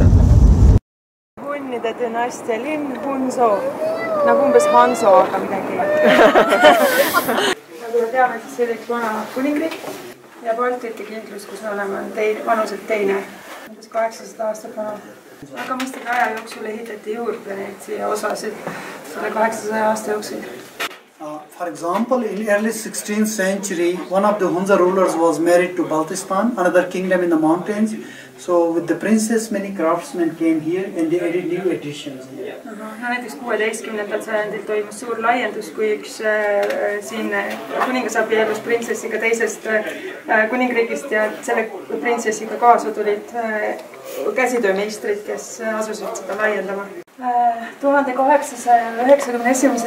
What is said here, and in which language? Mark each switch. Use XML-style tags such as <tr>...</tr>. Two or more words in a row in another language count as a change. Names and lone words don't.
<et>Hunnide dünastia linn Hunzo, nagu umbes Hanso, aga midagi. Nagu me teame, siis see oli üks vana kuningriik ja Baltite kindlus, kus me oleme, on vanuselt teine, umbes 800 aastat vana. Aga mõistagi aja jooksul ehitati juurde neid siia osasid selle 800 aasta jooksul.</et> <en>For example, in early 16th century, one of the Hunza rulers was married to Baltistan, another kingdom in the mountains. So with the princess, many craftsmen came here and they added new additions here.</en> <et>Näiteks 16. sajandil toimus suur laiendus, kui üks siin kuningas abiellus printsessiga teisest kuningriigist ja selle printsessiga kaasa tulid käsitöömeistrid, kes asusid seda laiendama. 1891.</et>